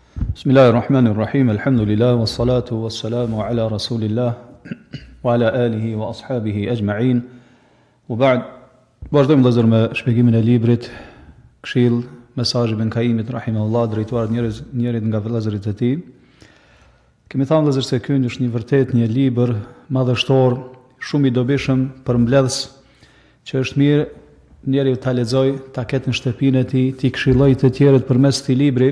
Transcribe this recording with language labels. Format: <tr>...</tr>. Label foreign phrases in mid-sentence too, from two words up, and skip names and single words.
<ar>بسم الله الرحمن الرحيم الحمد لله والصلاة والسلام على رسول الله وعلى آله وأصحابه أجمعين. U ba'd,</ar> <sq>vazhdojmë vëllezër me shpjegimin e librit Këshill, mesazhi Ibn Kaimit rahimahullah, drejtuar njërit nga vëllezërit e tij. Kemi thënë vëllezër se ky është një vërtet një libër madhështor, shumë i dobishëm për mbledhës, që është mirë njeriu ta lexojë, ta ketë në shtëpinë e tij, t'i këshillojë të tjerët përmes këtij libri.</sq>